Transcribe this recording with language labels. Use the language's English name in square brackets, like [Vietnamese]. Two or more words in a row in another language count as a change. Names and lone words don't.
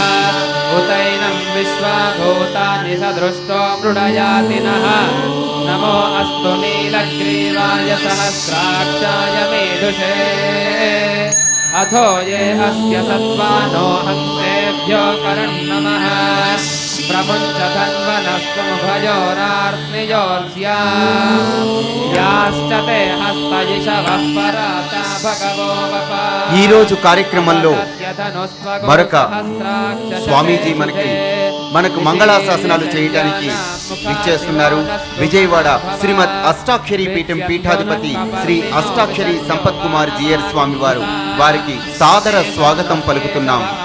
[Sanskrit] उतैनं विश्वाभूतानि सदृष्टो मृडयातिनः नमो अस्तु नीलग्रीवाय सहस्राक्षाय मेधुषे अथो ये अस्य सत्त्वानो हस्तेभ्यो करन्नमः प्रमुञ्च धन्वनस्त्वमुभयोरार्त्नियोर्स्याश्च ते हस्तयिषवः पराता भगवो वपा। [Telugu] ఈ రోజు కార్యక్రమంలో మరొక స్వామీజీ మనకు మంగళాశాసనాలు చేయడానికి ఇచ్చేస్తున్నారు. విజయవాడ శ్రీమద్ అష్టాక్షరీ పీఠం పీఠాధిపతి శ్రీ అష్టాక్షరీ సంపత్ కుమార్ జియర్ స్వామి వారు. వారికి సాదర స్వాగతం పలుకుతున్నాం.